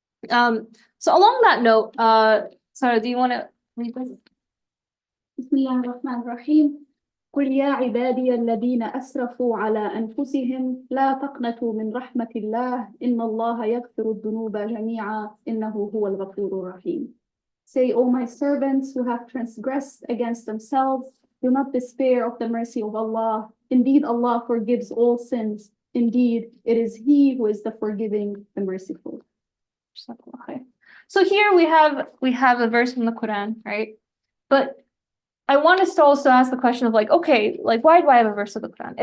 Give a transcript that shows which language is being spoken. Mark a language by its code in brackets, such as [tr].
[en] So along that note, Sarah, do you want to read this? [ar] بسم الله الرحمن الرحيم. قل يا عبادي الذين أسرفوا على أنفسهم لا تقنطوا من رحمة الله إن الله يغفر الذنوب جميعا إنه هو الغفور الرحيم. [en] Say, O my servants who have transgressed against themselves, do not despair of the mercy of Allah. Indeed, Allah forgives all sins. Indeed, it is He who is the forgiving, the merciful. So here we have a verse from the Quran, right? But I want us to also ask the question of like, okay, like why do I have a verse of the Quran?